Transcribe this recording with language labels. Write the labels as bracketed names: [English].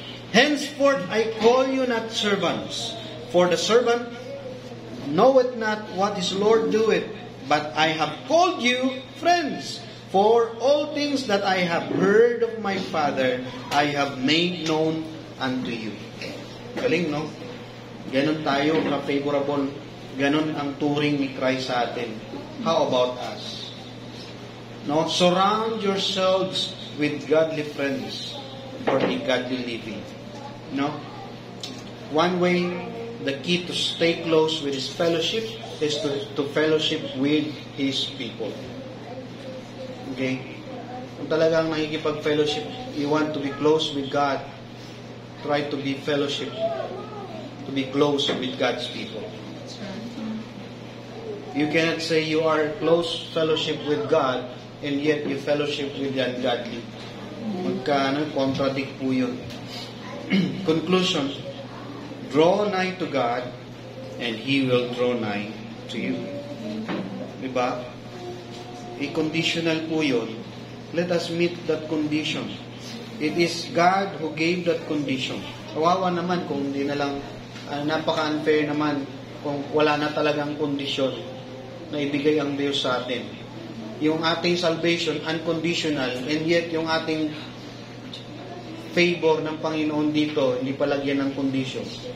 [English] Henceforth I call you not servants, for the servant knoweth not what his Lord doeth, but I have called you friends. For all things that I have heard of my Father, I have made known unto you. [Filipino] Galing, no? Ganon tayo ka-favorable. Ganon ang turing ni Christ sa atin. [English] How about us? No? Surround yourselves with godly friends for a godly living. No? One way, the key to stay close with His fellowship is to fellowship with His people. Okay? [Filipino] Kung talagang nakikipag-fellowship, [English] you want to be close with God, try to be fellowship, to be close with God's people. You cannot say you are close fellowship with God and yet you fellowship with the ungodly. Contradict po yun. Conclusion, draw nigh to God and He will draw nigh to you. Diba? [Filipino] I-conditional po yun. [English] Let us meet that condition. It is God who gave that condition. [Filipino] Kawawa naman kung hindi na lang, napaka-unfair naman kung wala na talagang kondisyon na ibigay ang Diyos sa atin. Yung ating salvation, unconditional, and yet yung ating favor ng Panginoon dito, hindi palagyan ng condition.